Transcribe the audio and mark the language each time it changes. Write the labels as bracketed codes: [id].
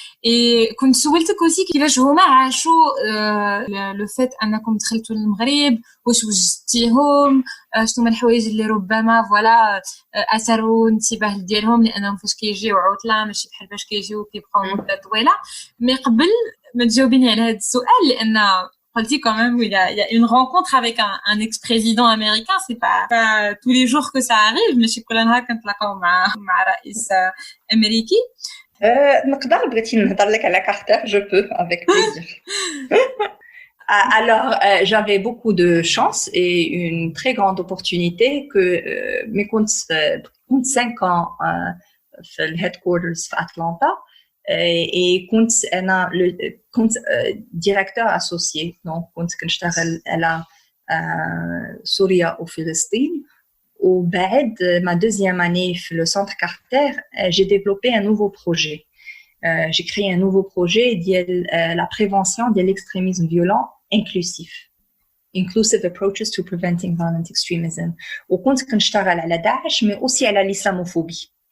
[ar] et كنت سولتك aussi كيفاش هما عاشوا لو فيت انكم دخلتوا للمغرب واش وجدتيهم شنو هما الحوايج اللي ربما فوالا اثروا انتباه ديالهم لانهم فاش كيجيو عطله ماشي بحال فاش كيجيو كيبقاو مده طويله. مي قبل ما تجاوبيني على هذا السؤال لان [fr] قلتي quand même il y a une rencontre avec un ex-président américain, c'est pas tous les jours que ça arrive, [ar] ماشي كل نهار كنتلاقاو مع رئيس امريكي. نقدر بغيتي نهضر لك على كارتر [fr] je peux avec plaisir. Alors, j'avais beaucoup de chance et une très grande opportunité que mais [ar] كنت 5 ans في الهيدكوارترز في أتلانتا [fr] et كنت directeur associé donc [ar] كنت كنشتغل على سوريا وفلسطين. وبعد [fr] ma deuxième année في le centre Carter j'ai développé un nouveau projet. J'ai créé un nouveau projet ديال la prévention de l'extrémisme violent inclusif. [en] Inclusive approaches to preventing violent extremism. [ar] وكنت كنشتغل على داعش [fr] mais aussi [ar] على l'islamophobie.